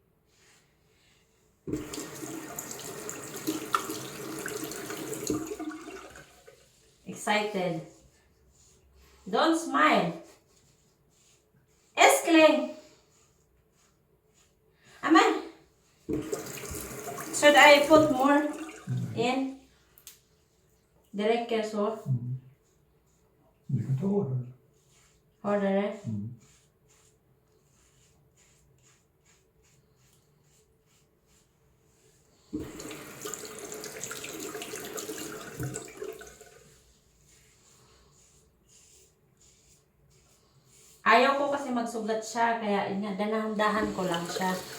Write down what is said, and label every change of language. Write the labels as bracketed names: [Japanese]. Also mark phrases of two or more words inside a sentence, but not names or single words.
[English] Excited. Don't smile. Älskling! Amen. Should I put more in? [Swedish] Det räcker så. Mm. Du kan ta hårdare. Hårdare. Mm. [Filipino] Ayaw ko kasi magsugat siya, kaya danahan-dahan ko lang siya.